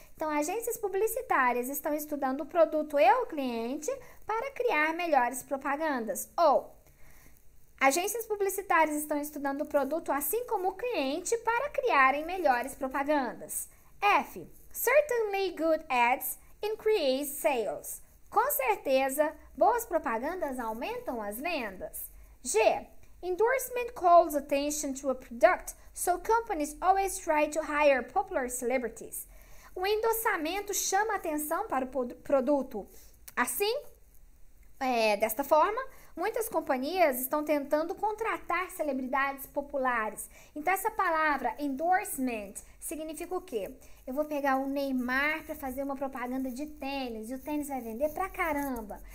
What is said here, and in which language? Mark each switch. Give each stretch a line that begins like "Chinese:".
Portuguese: Então, agências publicitárias estão estudando o produto e o cliente para criar melhores propagandas. Ou, agências publicitárias estão estudando o produto assim como o cliente para criarem melhores propagandas. F.
English: Certainly good ads increase sales.
Portuguese: Com certeza, boas propagandas aumentam as vendas. G.
English: Endorsement calls attention to a product, so companies always try to hire popular celebrities.
Portuguese: O endossamento chama atenção para o produto. Assim, desta forma, muitas companhias estão tentando contratar celebridades populares. Então, essa palavra endorsement significa o quê? Eu vou pegar o Neymar para fazer uma propaganda de tênis e o tênis vai vender pra caramba.